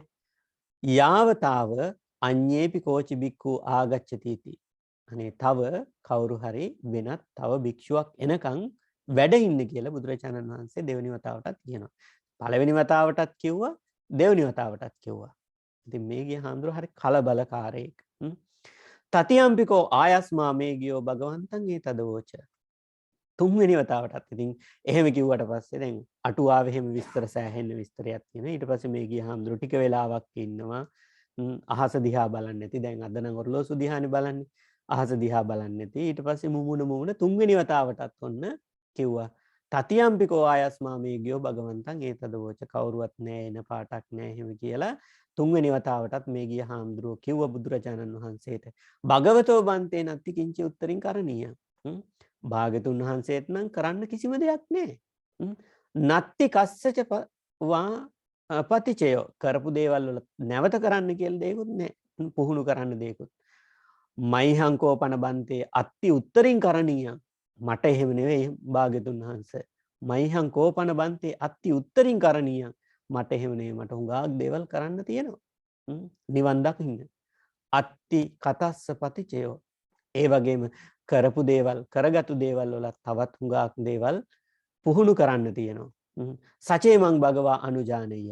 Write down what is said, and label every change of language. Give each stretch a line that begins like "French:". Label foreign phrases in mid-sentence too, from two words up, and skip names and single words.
Pali: යාවතාව අඤ්ඤේපි කෝචි බික්ඛු ආගච්ඡති.
Sinhala: අනේ තව කවුරු හරි වෙනත් තව භික්ෂුවක් එනකන් වැඩ ඉන්න කියලා බුදුරජාණන් වහන්සේ දෙවෙනි වතාවටත් කියනවා. පළවෙනි වතාවටත් කිව්වා දෙවෙනි වතාවටත් කිව්වා. ඉතින් මේ ගිය හාමුදුරුවෝ හරි කලබලකාරයෙක්.
Pali: තතියම්පිකෝ ආයස්මා මේ ගියෝ භගවන්තං ඒතදවෝච.
Sinhala: තුන්වෙනි වතාවටත් ඉතින් එහෙම කිව්වට පස්සේ දැන් අටුවාවේ එහෙම විස්තර සෑහෙන්න විස්තරයක් තියෙනවා. ඊට පස්සේ මේ ගිය හාමුදුරුවෝ ටික වෙලාවක් ඉන්නවා. අහස දිහා බලන්නේ නැති. දැන් අද නම් ඔරලෝසු දිහානේ බලන්නේ. අහස දිහා බලන්නේ නැති. ඊට පස්සේ මුමුණ තුන්වෙනි වතාවටත් ඔන්න කිව්වා
Pali: තතියම්පිකෝ ආයස්මා මේ ගියෝ භගවන්තං ඒතදවෝච.
Sinhala: කවුරුවත් නැහැ එන පාටක් නැහැ එහෙම කියලා තුන්වෙනි වතාවටත් මේ ගිය හාමුදුරුවෝ කිව්වා බුදුරජාණන් වහන්සේට
Pali: භගවතෝ බන්තේ නත්ති කිංචි උත්තරින් කරණීය.
Sinhala: භාග්‍යතුන් වහන්සේට නම් කරන්න කිසිම දෙයක් නැහැ.
Pali: නත්ති කස්සච පතිචයෝ
Sinhala: කරපු දේවල් වල නැවත කරන්න කියලා දෙයක්වත් නැහැ. පුහුණු කරන්න දෙයක්වත්.
Pali: මයිහං කෝපන බන්තේ අත්ති උත්තරින් කරණීය.
Sinhala: මට එහෙම නෙවෙයි භාග්‍යතුන් වහන්සේ.
Pali: මයිහං කෝපන බන්තේ අත්ති උත්තරින් කරණීය.
Sinhala: මට එහෙම නෙවෙයි මට හුඟක් දේවල් කරන්න තියෙනවා. නිවන් දකින්න.
Pali: අත්ති කතස්ස පතිචයෝ.
Sinhala: ඒ වගේම කරපු දේවල් කරගත්තු දේවල් වල තවත් හුඟක් දේවල් පුහුණු කරන්න තියෙනවා.
Pali: සචේ මං භගවා අනුජානීය.